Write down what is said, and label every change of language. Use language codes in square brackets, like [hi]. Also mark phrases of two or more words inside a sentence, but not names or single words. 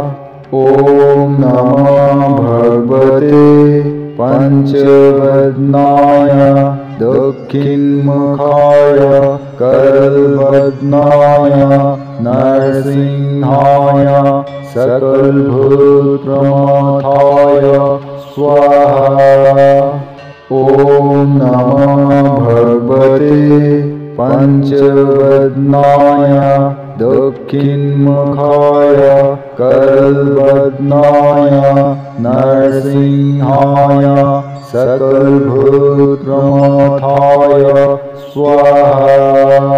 [sa] ওম নমঃ ভগবতে পঞ্চবদনায় দক্ষিণমুখায় করলবদনায় নরসিংহায় সকলভূতপ্রমথায় स्वाहा। ॐ नमः भगवते पंचवदनाय दक्षिणमुखाय करवदनाय नरसिंहाय सकलभूतप्रमथाय स्वाहा।